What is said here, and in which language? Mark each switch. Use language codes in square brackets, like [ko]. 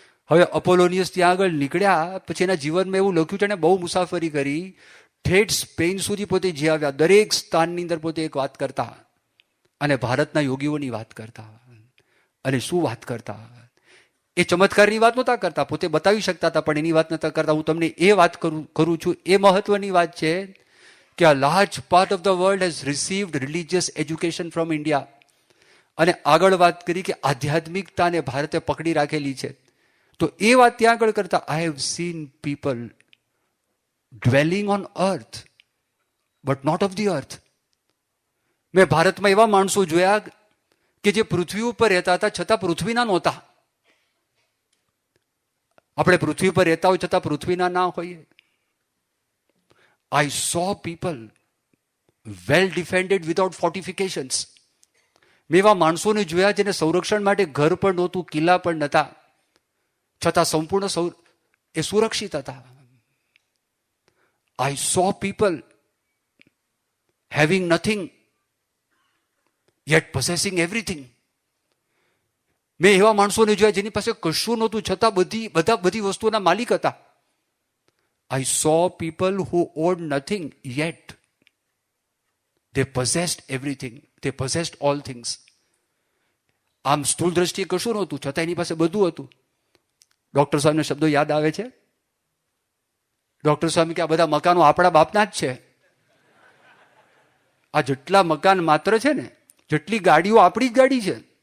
[gu] હવે અપોલોનિયસ ત્યાં આગળ નીકળ્યા પછી એના જીવનમાં એવું લખ્યું છે, એને બહુ મુસાફરી કરી, ઠેઠ સ્પેન સુધી પોતે જઈ આવ્યા. દરેક સ્થાનની અંદર પોતે એક વાત કરતા અને ભારતના યોગીઓની વાત કરતા. અને શું વાત કરતા? એ ચમત્કારની વાત નહોતા કરતા, પોતે બતાવી શકતા હતા, પણ એની વાત નહોતા કરતા. હું તમને એ વાત કરું છું, એ મહત્વની વાત છે કે [en] a large part of the world has received religious education from India. [gu] અને આગળ વાત કરી કે આધ્યાત્મિકતાને ભારતે પકડી રાખેલી છે. તો એ વાત ત્યાં આગળ કરતા, [en] I have seen people dwelling on earth but not of the earth. [gu] મેં ભારતમાં એવા માણસો જોયા કે જે પૃથ્વી ઉપર રહેતા હતા છતાં પૃથ્વીના નહોતા. આપણે પૃથ્વી પર રહેતા હોય છતાં પૃથ્વીના ના હોઈએ. [en] I saw people well defended without fortifications. [gu] મેં એવા માણસોને જોયા જેને સંરક્ષણ માટે ઘર પણ નહોતું, કિલ્લા પણ નહોતા, છતાં સંપૂર્ણ એ સુરક્ષિત હતા. [en] I saw people having nothing yet possessing everything. [gu] મેં એવા માણસોને જોયા જેની પાસે કશું નહોતું છતાં બધી વસ્તુઓના માલિક હતા. [en] I saw people who owed nothing yet they possessed everything. They possessed all things. [gu] આમ સ્થૂળ દ્રષ્ટિએ કશું નહોતું છતાં એની પાસે બધું હતું. ડોક્ટર સાહેબના શબ્દો યાદ આવે છે. ડોક્ટર સાહેબ કે આ બધા મકાનો આપણા બાપના જ છે. આ જેટલા મકાન માત્ર છે ને, જેટલી ગાડીઓ આપણી જ ગાડી છે.